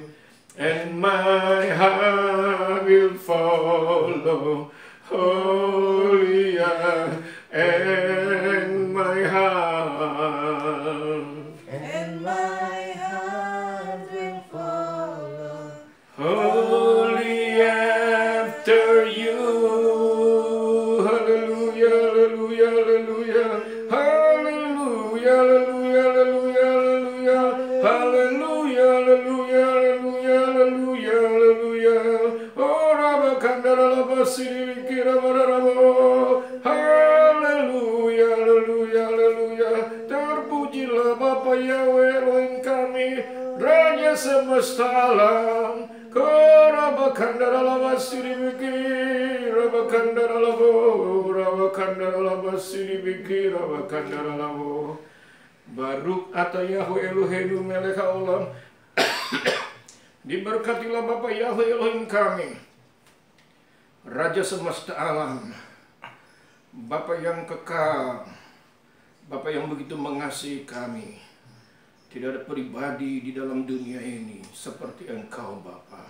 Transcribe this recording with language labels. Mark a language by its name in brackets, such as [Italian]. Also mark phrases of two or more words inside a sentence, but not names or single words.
[English] And my heart will follow holy, and my heart. And my heart will follow Holy after you. Hallelujah, hallelujah, hallelujah. Hallelujah, hallelujah, hallelujah, hallelujah. Hallelujah, hallelujah, hallelujah, hallelujah. Oh, Rabakandara Labasiri Kirabarabo. Hallelujah, hallelujah, hallelujah. [Indonesian] Terpujilah Bapa Yahweh Elohim kami, Raja semesta alam. Korabakandara Labasiri Biki, Rabakandara Labo, Rabakandara Labasiri Biki, Rabakandara Labo. [Hebrew] ברוך אתה יהוה אלהים מלך העולם. [Indonesian] Diberkatilah Bapa Yahweh Elohim kami, Raja semesta alam, Bapa yang kekal, Bapa yang begitu mengasihi kami. Tidak ada pribadi di dalam dunia ini seperti Engkau, Bapa.